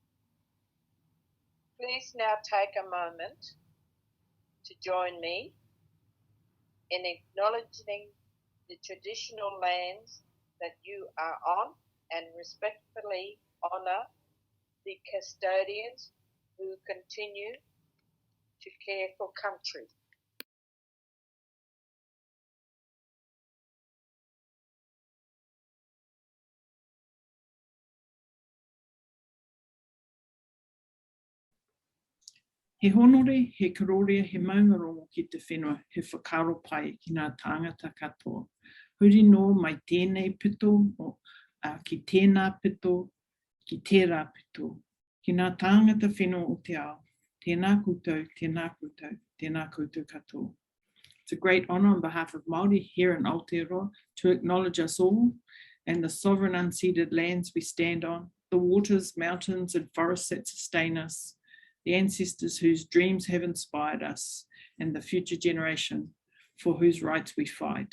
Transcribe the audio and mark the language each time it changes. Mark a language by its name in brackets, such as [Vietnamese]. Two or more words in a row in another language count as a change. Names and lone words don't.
[English] Please now take a moment to join me in acknowledging the traditional lands that you are on and respectfully honour the custodians who continue to care for country. [Māori] He honore, he karoria, he maungarongo ki te whenua, he whakaro pai ki ngā tāngata katoa. Huri no mai tēnei pito, ki tēnā pito, ki tērā pito, ki ngā tāngata whenua o te ao. Tēnā koutou, tēnā koutou, tēnā koutou katoa. [English] It's a great honour on behalf of Māori here in Aotearoa to acknowledge us all and the sovereign unceded lands we stand on, the waters, mountains and forests that sustain us, the ancestors whose dreams have inspired us, and the future generation for whose rights we fight.